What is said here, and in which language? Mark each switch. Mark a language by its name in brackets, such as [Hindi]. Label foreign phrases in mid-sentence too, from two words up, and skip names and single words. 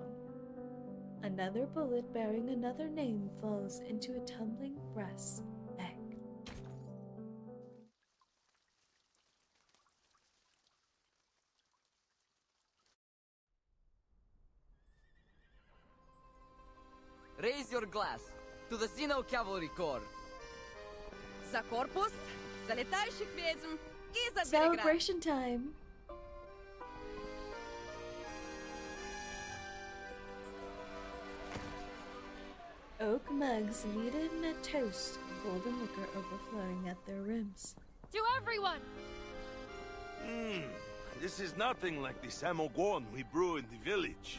[English] Another bullet bearing another name falls into a tumbling brass egg. Raise your glass to the Xeno Cavalry Corps. [Russian] За корпус, за летающих ведьм и за Белград. [English] Celebration time. Oak mugs kneaded in a toast, golden liquor overflowing at their rims. To everyone! This is nothing like the samogon we brew in the village.